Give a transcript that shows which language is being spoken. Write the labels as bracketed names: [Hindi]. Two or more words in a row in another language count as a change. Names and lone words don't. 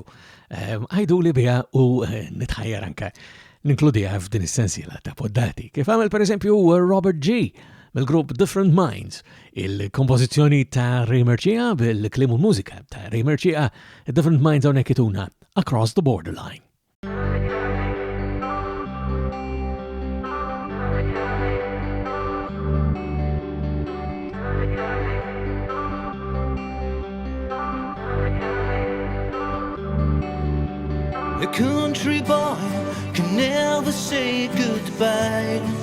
[Maltese] Għajdu li biha u nitħajjar anke ninkludiha f'din is-sensiela ta' poddati. Kif għamel pereżempju Robert G. mill-grupp Different Minds, il-kompożizzjoni ta' Ray Mercia bil-klim u mużika ta' Ray Mercia, Different Minds hawnhekk ituna Across the Borderline. [English] A country boy can never say goodbye.